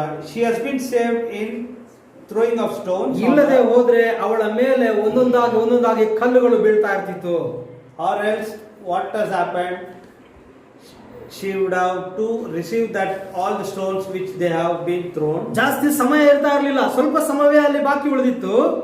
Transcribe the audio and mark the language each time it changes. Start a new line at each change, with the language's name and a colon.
English: She has been saved in throwing of stones.
Kannada: ಇಲ್ಲದೆ ಹೋದ್ರೆ ಅವಳ ಮೇಲೆ ಒಂದೊಂದಾಗಿ ಕಲ್ಲುಗಳು ಬೀಳ್ತಾ ಇರ್ತಿತ್ತು.
English: Or else what has happened? She would have to receive that all the stones which they have been thrown.
Kannada: ಜಾಸ್ತಿ ಸಮಯ ಇರ್ತಾ ಇರಲಿಲ್ಲ, ಸ್ವಲ್ಪ ಸಮಯವೇ ಅಲ್ಲಿ ಬಾಕಿ ಉಳಿದಿತ್ತು.